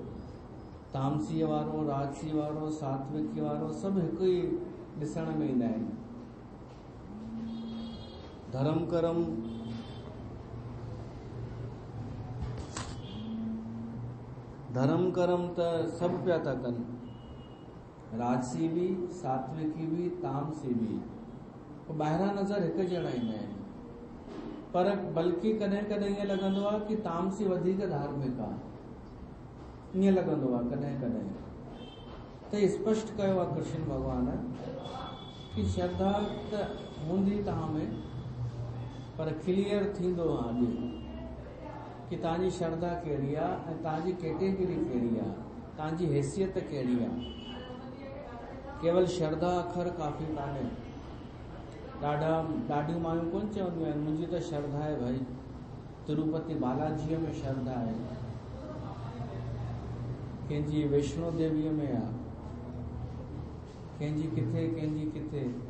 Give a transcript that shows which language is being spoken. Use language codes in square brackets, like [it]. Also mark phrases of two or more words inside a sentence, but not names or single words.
[sd] तामसी वारो, राजसी वारो, सात्विकी वारो सभु हिकु ही ॾिसण में ईंदा आहिनि। धर्म कर्म त सभु पिया था कनि, राजसी भी, सात्विकी भी, तामसी भी। ॿाहिरां नज़र हिकु जहिड़ा ईंदा आहिनि, पर बल्कि कॾहिं कॾहिं ईअं लॻंदो आहे कि तामसी वधीक धार्मिक आहे, ईअं लॻंदो आहे कॾहिं कॾहिं। त स्पष्ट कयो आहे कृष्ण भगवान कि श्रद्धा त हूंदी तव्हां में, पर क्लियर थींदो आहे अॼु कि तव्हांजी श्रद्धा कहिड़ी आहे ऐं तव्हांजी कैटेगरी कहिड़ी आहे, तव्हांजी हैसियत कहिड़ी आहे। केवल श्रद्धा अखर काफ़ी कान्हे। ॾाढियूं मायूं कोन चवंदियूं आहिनि मुंहिंजी त श्रद्धा आहे भाई तिरुपति बालाजीअ में श्रद्धा आहे, कंहिंजी वैष्णो देवीअ में आहे, कंहिंजी किथे।